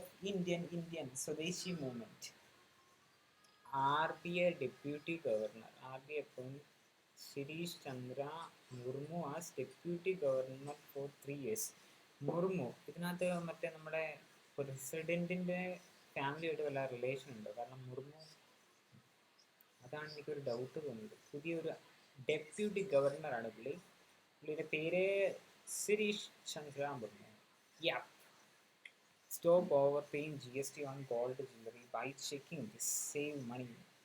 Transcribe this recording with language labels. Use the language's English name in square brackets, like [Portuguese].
[Malayalam] Indian സ്വദേശി movement. [English] RBI deputy governor, RBI appointed Shirish Chandra Murmu as deputy governor for 3 years. [Malayalam] Murmu ഇതിനകത്ത് മറ്റേ നമ്മുടെ പ്രസിഡന്റിന്റെ ഫാമിലിയായിട്ട് വല്ല റിലേഷൻ ഉണ്ടോ? കാരണം മുർമു, അതാണ് എനിക്കൊരു ഡൗട്ട് തോന്നിയത്. പുതിയൊരു ഡെപ്യൂട്ടി ഗവർണറാണ് പുള്ളിയുടെ പേര് Shirish Chandra Murmu. [English] Stop overpaying GST on gold jewelry by checking this. Save money.